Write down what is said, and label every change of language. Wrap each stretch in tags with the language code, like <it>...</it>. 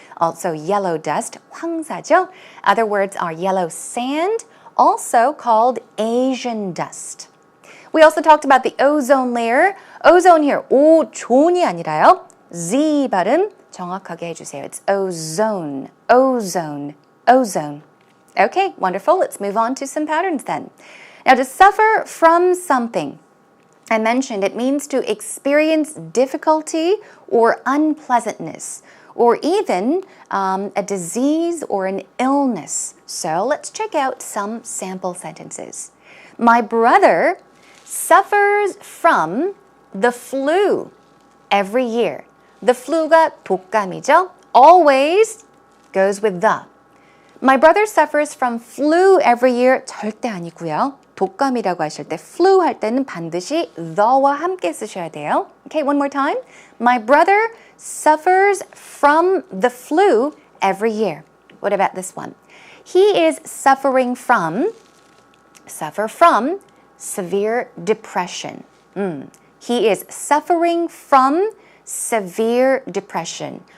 <en>Also yellow dust,</en> <ko>황사죠?</ko> <en>Other words are yellow sand, also called Asian dust. We also talked about the ozone layer. Ozone here,</en> <ko>오존이 아니라요. Z 발음 정확하게 해주세요.</ko> <en>It's ozone, ozone, ozone. Okay, wonderful. Let's move on to some patterns then. Now, to suffer from something, I mentioned it means to experience difficulty or unpleasantness, or even a disease or an illness. So let's check out some sample sentences. My brother suffers from the flu every year. The flu가</en> <ko>독감이죠.</ko> <en>Always goes with the. My brother suffers from flu every year.</en> <ko>절대 아니고요. 독감이라고 하실 때 flu 할 때는 반드시 the와 함께 쓰셔야 돼요.</ko> <en>Okay, one more time. My brother suffers from the flu every year. What about this one? He is suffering from, suffer from, severe depression. He is suffering from severe depression.</en>